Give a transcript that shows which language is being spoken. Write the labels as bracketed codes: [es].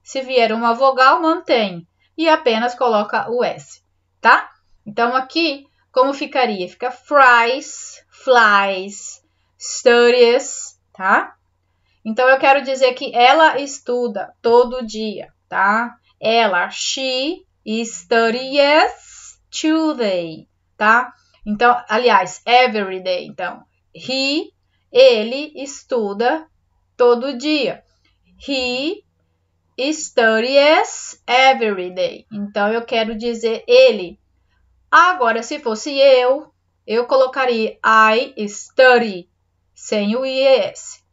[pt] Se vier uma vogal, mantém e apenas coloca o S, tá? Então, aqui, como ficaria? Fica fries, flies, studies, tá? Então, eu quero dizer que ela estuda todo dia, tá? Ela, [en] she studies today, tá? [pt] Então, aliás, [en] every day. [pt] Então, ele estuda todo dia. [en] He studies every day. [pt] Então, eu quero dizer ele. Agora, se fosse eu colocaria [en] I study, [pt] sem o IES.